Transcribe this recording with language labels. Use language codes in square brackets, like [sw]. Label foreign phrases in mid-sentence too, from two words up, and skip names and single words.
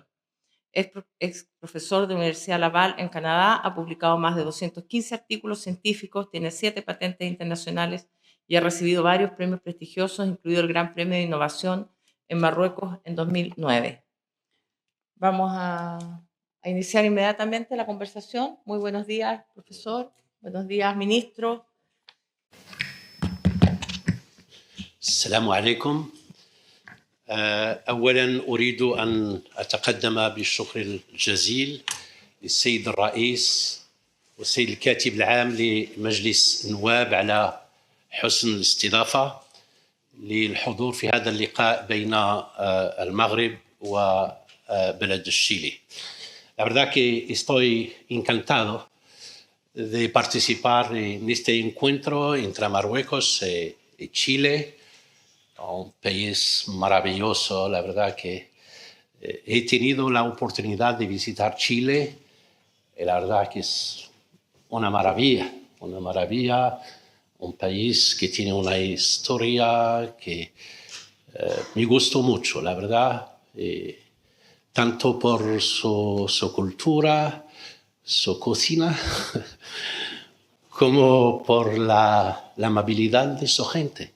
[es] Es profesor de la Universidad Laval en Canadá, ha publicado más de 215 artículos científicos, tiene 7 patentes internacionales y ha recibido varios premios prestigiosos, incluido el Gran Premio de Innovación en Marruecos en 2009. Vamos a iniciar inmediatamente la conversación. Muy buenos días, profesor. Buenos días, ministro. [ar] السلام عليكم. أولاً أريد أن أتقدم بالشكر الجزيل للسيد الرئيس والسيد الكاتب العام لمجلس النواب على حسن الاستضافة للحضور في هذا اللقاء بين المغرب وبلد الشيلي. [es] La verdad que estoy encantado de participar en este encuentro entre Marruecos y Chile, un país maravilloso. La verdad que he tenido la oportunidad de visitar Chile y la verdad que es una maravilla, un país que tiene una historia que me gustó mucho, la verdad, tanto por su cultura, su cocina, como por la amabilidad de su gente.